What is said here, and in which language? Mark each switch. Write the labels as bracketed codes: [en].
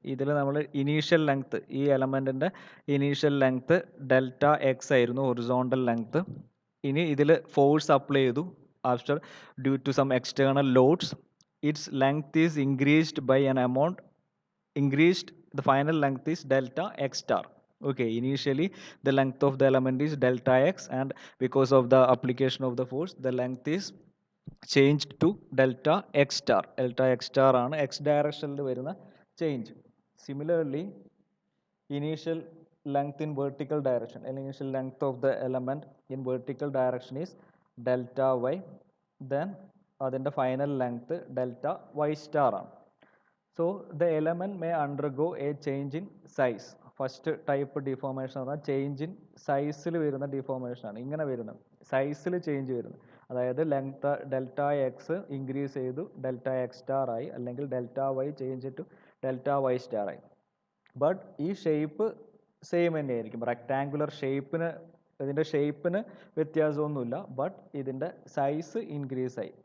[ml] ഇതിൽ നമ്മൾ initial length, ഈ എലമെൻറ്റിൻ്റെ ഇനീഷ്യൽ ലെങ്ത്ത് ഡെൽറ്റ എക്സ് ആയിരുന്നു, ഹൊറിസോണ്ടൽ ലെങ്ത്ത്. ഇനി ഇതിൽ ഫോഴ്സ് അപ്ലൈ ചെയ്തു. [en] After due to some external loads its length is increased by an amount increased. The final length is delta x star. Okay, initially the length of the element is delta x, and because of the application of the force the length is changed to delta x star. Delta x star [ml] ആണ് x directionൽ വരുന്ന [en] change. Similarly, initial length in vertical direction, initial length of the element in vertical direction is delta y. [ml] Then അതിൻ്റെ final length delta y star ആണ്. [en] So the element may undergo a change in size. [ml] First type deformation എന്ന് പറഞ്ഞാൽ change in സൈസിൽ വരുന്ന deformation ആണ്. ഇങ്ങനെ വരുന്നത് സൈസിൽ ചേഞ്ച് വരുന്നത്. അതായത് ലെങ്ത് ഡെൽറ്റ എക്സ് ഇൻക്രീസ് ചെയ്തു ഡെൽറ്റ എക്സ് സ്റ്റാർ ആയി, അല്ലെങ്കിൽ delta Y change to delta Y star ആയി. ബട്ട് ഈ ഷേപ്പ് സെയിം തന്നെയായിരിക്കും. റെക്ടാങ്കുലർ ഇതിൻ്റെ ഷേപ്പിന് വ്യത്യാസമൊന്നുമില്ല, ബട്ട് ഇതിൻ്റെ സൈസ് ഇൻക്രീസ് ആയി.